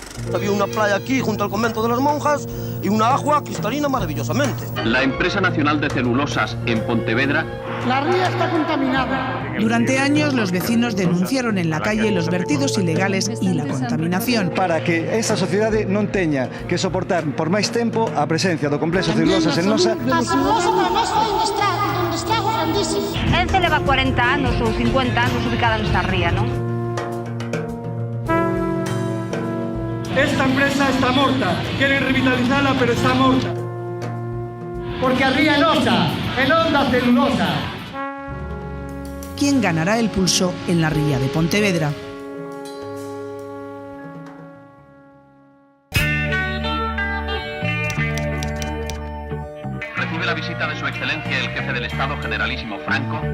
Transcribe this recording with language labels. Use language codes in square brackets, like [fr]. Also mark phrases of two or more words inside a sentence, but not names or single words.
[es] Había una playa aquí junto al convento de las monjas y una agua cristalina maravillosamente. La empresa nacional de celulosas en Pontevedra. La ría está contaminada. Durante años los vecinos denunciaron en la calle los vertidos ilegales y la contaminación. [gl] Para que esa sociedade non teña que soportar por máis tempo a presencia do complexo de celulosas en Nosa. A celulosa para nós foi un estrago grandísimo. Ence leva 40 anos ou 50 anos ubicada nesta ría, non? Esta empresa está morta. [es] Quieren revitalizarla, pero [gl] está morta. Porque a ría é nosa, e non da celulosa. [es] ¿Quién ganará el pulso en la ría de Pontevedra? Recibe la visita de su excelencia el jefe del Estado Generalísimo Franco.